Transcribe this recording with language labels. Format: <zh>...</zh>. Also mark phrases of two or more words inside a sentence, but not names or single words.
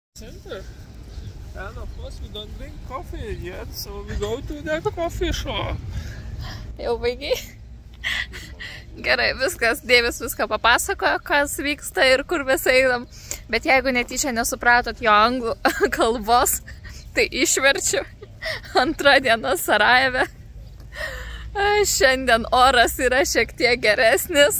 <en>Center. And of course we don't drink coffee yet, so we go to that coffee shop.</en> <lt>Jau baigiai? Gerai, viskas, Deivis viską papasakojo, kas vyksta ir kur mes einam. Bet jeigu netyčia nesupratot jo anglų kalbos, tai išverčiu. Antra diena Sarajeve. Šiandien oras yra šiek tiek geresnis.</lt>